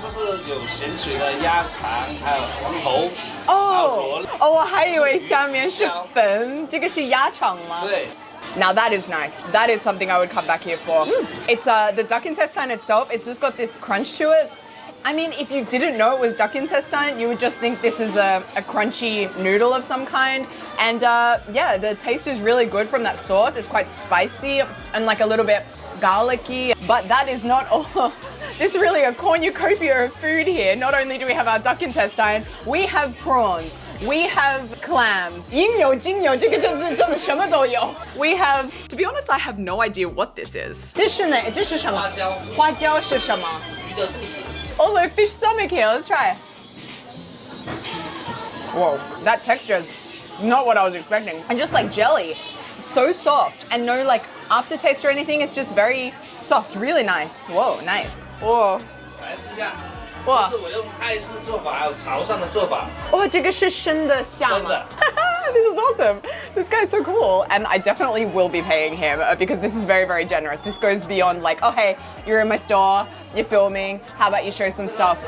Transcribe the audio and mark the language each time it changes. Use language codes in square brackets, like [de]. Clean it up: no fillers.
[zh] 这是有咸水的鸭肠，还有黄喉。哦，我还以为下面是粉，这个是鸭肠吗？ [en] 对。Now that is nice. That is something I would come back here for. It's the duck intestine itself. It's just got this crunch to it. I mean, if you didn't know it was duck intestine, you would just think this is a crunchy noodle of some kind. And yeah, the taste is really good from that sauce. It's quite spicy and like a little bit garlicky. But that is not all. There's really a cornucopia of food here. Not only do we have our duck intestine, we have prawns. We have clams. [zh] 应有尽有，这个真的什么都有. [en] We have, to be honest, I have no idea what this is. [zh] 这是什么?花椒。花椒是什么?鱼的肚子. [en] Oh, look, fish stomach here. Let's try. Whoa, that texture is not what I was expecting. And just like jelly, so soft and no like aftertaste or anything. It's just very soft, really nice. Whoa, nice. Whoa. 来试一下。哇！ [zh] 这是我用泰式做法，还有潮汕的做法。 [en] 哇，这个是生的虾吗？ This is awesome. This guy's so cool. And I definitely will be paying him because this is very, very generous. This goes beyond like, oh, hey, you're in my store, you're filming, how about you show some stuff?